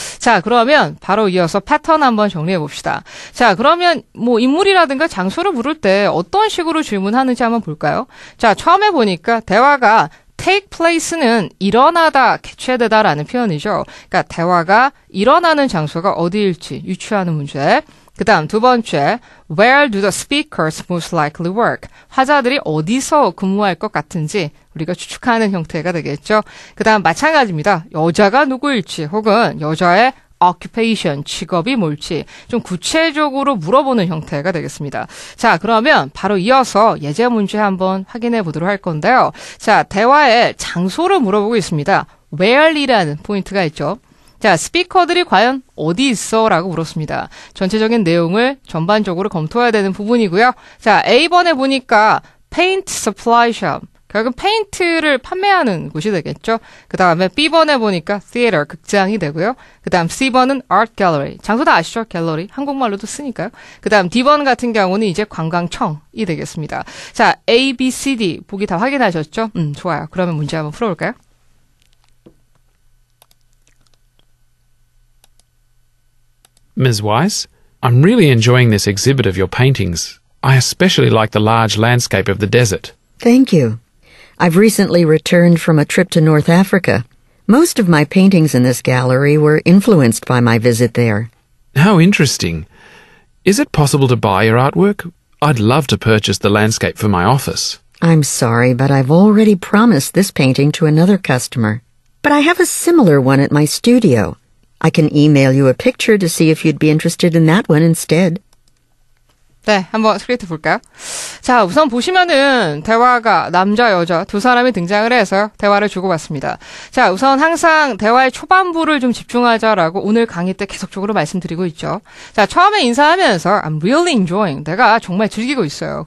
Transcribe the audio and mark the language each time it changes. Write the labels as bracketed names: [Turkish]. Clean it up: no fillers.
[Korean] 자, 그러면 바로 이어서 패턴 한번 정리해 봅시다. 자, 그러면 뭐 인물이라든가 장소를 물을 때 어떤 식으로 질문하는지 한번 볼까요? 자, 처음에 보니까 대화가 [English] take place [Korean] 는 일어나다, 개최되다라는 표현이죠. 그러니까 대화가 일어나는 장소가 어디일지 유추하는 문제. 그 다음 두 번째, [English] where do the speakers most likely work? [Korean] 화자들이 어디서 근무할 것 같은지 우리가 추측하는 형태가 되겠죠. 그 다음 마찬가지입니다. 여자가 누구일지 혹은 여자의 occupation, 직업이 뭘지 좀 구체적으로 물어보는 형태가 되겠습니다. 자, 그러면 바로 이어서 예제 문제 한번 확인해 보도록 할 건데요. 자, 대화의 장소를 물어보고 있습니다. where이라는 포인트가 있죠. 자, 스피커들이 과연 어디 있어? 라고 물었습니다. 전체적인 내용을 전반적으로 검토해야 되는 부분이고요. 자, A번에 보니까 [English] paint supply shop. [Korean] 결국 페인트를 판매하는 곳이 되겠죠. 그 다음에 B번에 보니까 theater, 극장이 되고요. 그 다음 C번은 art gallery. 장소 다 아시죠? 갤러리. 한국말로도 쓰니까요. 그 다음 D번 같은 경우는 이제 관광청이 되겠습니다. 자, A, B, C, D 보기 다 확인하셨죠? 좋아요. 그러면 문제 한번 풀어볼까요? [English] Ms. Weiss, I'm really enjoying this exhibit of your paintings. I especially like the large landscape of the desert. Thank you. I've recently returned from a trip to North Africa. Most of my paintings in this gallery were influenced by my visit there. How interesting. Is it possible to buy your artwork? I'd love to purchase the landscape for my office. I'm sorry, but I've already promised this painting to another customer. But I have a similar one at my studio. I can email you a picture to see if you'd be interested in that one instead. [Korean] 네, 한번 스크립트 볼까요? 자, 우선 보시면은 대화가 남자, 여자 두 사람이 등장을 해서 대화를 주고받습니다. 자, 우선 항상 대화의 초반부를 좀 집중하자라고 오늘 강의 때 계속적으로 말씀드리고 있죠. 자, 처음에 인사하면서 [English] I'm really enjoying. [Korean] 내가 정말 즐기고 있어요.